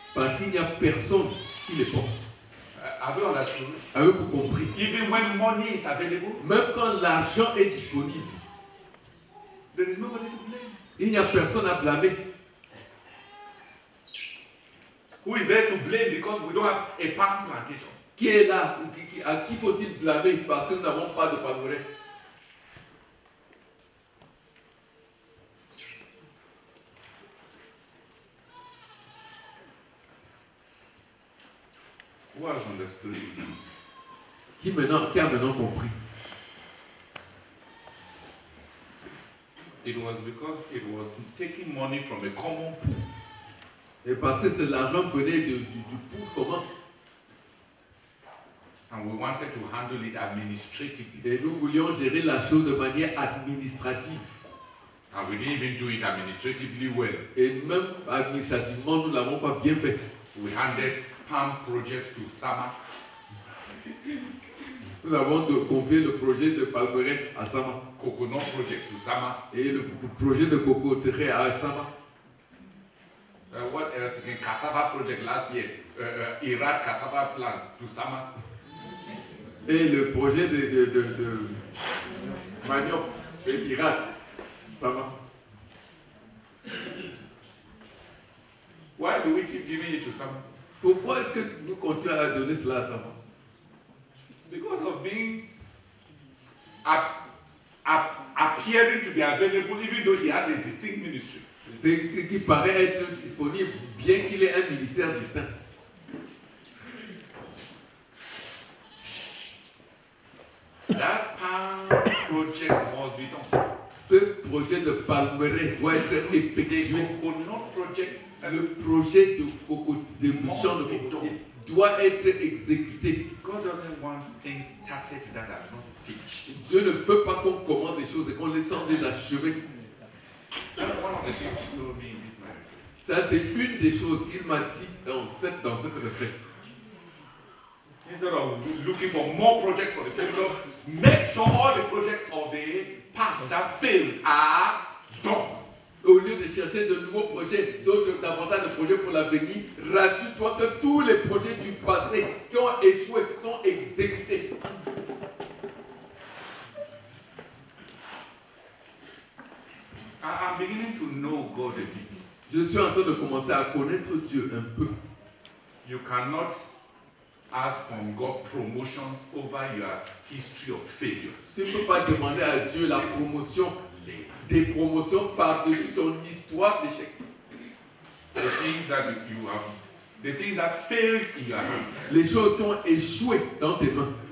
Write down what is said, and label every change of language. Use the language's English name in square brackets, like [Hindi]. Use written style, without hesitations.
[French] Parce qu'il n'y a personne qui les porte. [English] Have you understood? [French] Avez-vous compris? [English] Even when money is available, [French] Même quand l'argent est disponible, [English] there is nobody to blame. [French] il n'y a personne à blâmer. [English] Who is there to blame because we don't have a palm plantation? [French] Qui est là? À qui faut-il blâmer parce que nous n'avons pas de palmeraie? [English] Who has understood it? [French] Qui a maintenant compris? [English] It was because it was taking money from a common pool. [French] Et parce que c'est l'argent venait du pool commun. [English] And we wanted to handle it administratively. [French] Et nous voulions gérer la chose de manière administrative. [English] And we didn't even do it administratively well. [French] Et même administrativement, nous ne l'avons pas bien fait. [English] We handed palm projects to Sama. [French] Nous avons confié le projet de palmeraie à Sama. [English] Coconut project to Sama. [French] Et le projet de cocoterie à Sama. [English] What else again? Cassava project last year. Irad cassava plant to Sama. [French] Et le projet de manioc de Irak, Sama. [English] Why do we keep giving it to Sama? [French] Pourquoi est-ce que nous continuons à donner cela à Sama? [English] Because of being appearing to be available, even though he has a distinct ministry. [French] C'est qui paraît être disponible, bien qu'il ait un ministère distinct. [English] That palm project must be done. [French] Ce projet de palmeraie doit être effectué. [English] The coconut project [French] Le projet de cocotier, de champ de cocotier doit être exécuté. [English] God doesn't want things started that are not finished. [French] Dieu ne veut pas qu'on commence des choses et qu'on les sente les achever. [English] That's one of the things he told me in this marriage. [French] Ça, c'est une des choses qu'il m'a dit dans cette retraite. [English] Instead of looking for more projects for the future, make sure all the projects of the past that failed are done. [French] Au lieu de chercher de nouveaux projets, davantage de projets pour l'avenir, rassure-toi que tous les projets du passé qui ont échoué sont exécutés. [English] I'm beginning to know God a bit. [French] Je suis en train de commencer à connaître Dieu un peu. [English] You cannot ask from God promotions over your history of failures. [French] Tu ne peux pas demander à Dieu la promotion, des promotions par-dessus ton histoire d'échec. [English] The things that you have, the things that failed in your hands [French] Les choses qui ont échoué dans tes mains,